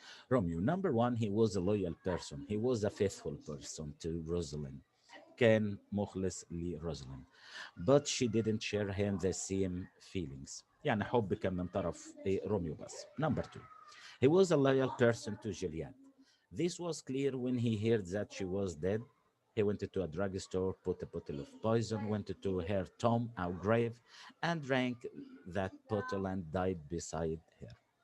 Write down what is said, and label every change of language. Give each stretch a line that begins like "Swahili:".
English: Romeo, number one, he was a loyal person. He was a faithful person to Rosalind.
Arabic: كان مخلص لروزالين.
English: But she didn't share him the same feelings.
Arabic: يعني حب كان من طرف روميو بس.
English: Number two, he was a loyal person to Juliet. This was clear when he heard that she was dead. He went to a drugstore, put a bottle of poison, went to her tomb, our grave, and drank that bottle and died beside her.